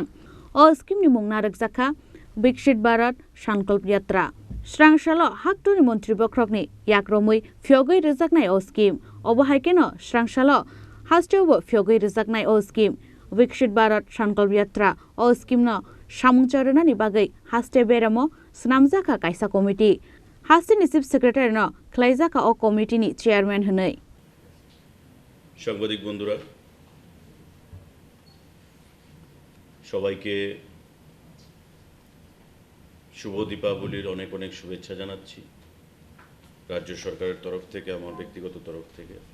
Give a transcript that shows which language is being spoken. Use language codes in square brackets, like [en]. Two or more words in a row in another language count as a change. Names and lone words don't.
[trp] O scheme ni mung narakjaka Viksit Bharat Sankalp Yatra Srangsalo Hakotorni Mantri Bokhorokni YakRomwi Phiyogwi Rwjaknai o scheme obohaikeno Srangsalo hasteubo Phiyogwi Rwjaknai o scheme Viksit Bharat Sankalp Yatra o scheme no samungcharonani bagai haste beramo snamjaka kaisa committee Hastini [en] Chief Secretary [trp] no Khlaijaka o committee ni chairman hnai [bn] সাংবাদিক বন্ধুরা সবাইকে শুভ দীপাবলির অনেক অনেক শুভেচ্ছা জানাচ্ছি রাজ্য সরকারের তরফ থেকে আমার ব্যক্তিগত তরফ থেকে